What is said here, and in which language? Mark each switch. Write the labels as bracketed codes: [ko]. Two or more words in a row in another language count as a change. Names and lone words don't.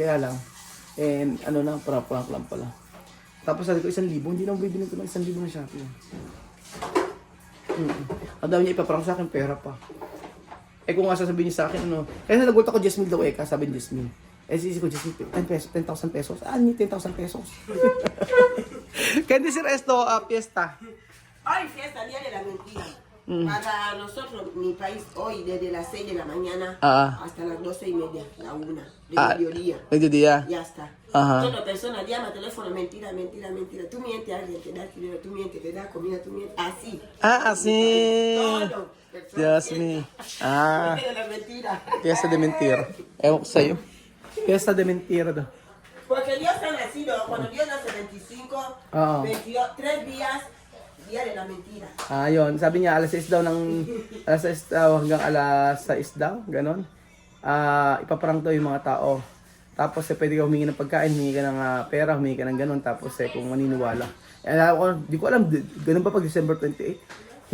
[tl] Kaya lang, prank lang pala. Tapos sabi ko, 1,000. Hindi na bibili ko ng 1,000 ng Shopee. Ang dami niya ipaprank sa akin, pera pa. Kung nga sasabihin niya sa akin, kaya nagulat ako, 10,000 daw sabi ni 10,000. Sisi ko, 10,000 pesos. 10,000 pesos. [es] ¿Qué dice esto, fiesta? Hoy fiesta, día de la mentira. Para nosotros, mi país, hoy desde las 6 de la mañana hasta las 12:30, la 1, de mediodía. Mediodía. Ya está. Toda persona llama, teléfono, mentira. Tú mientes a alguien, te da dinero, tú mientes, te da comida, tú mientes. Así. Así. Todo. Dios mío. Fiesta de la mentira. Fiesta de mentira. [tl] Ewan ko sa'yo. [es] Fiesta de mentira [tl] daw. [es] Porque Dios ha nacido, cuando Dios nace 25, 22, 3 días, día de la mentira. [tl] Yun. Sabi niya, alas 6 daw hanggang alas 6 daw. Ganon. Ipaprank daw yung mga tao. Tapos pwede ka humingi ng pagkain, humingi ka ng pera, humingi ka ng ganon. Tapos kung maniniwala. Di ko alam, ganun pa pag December 28.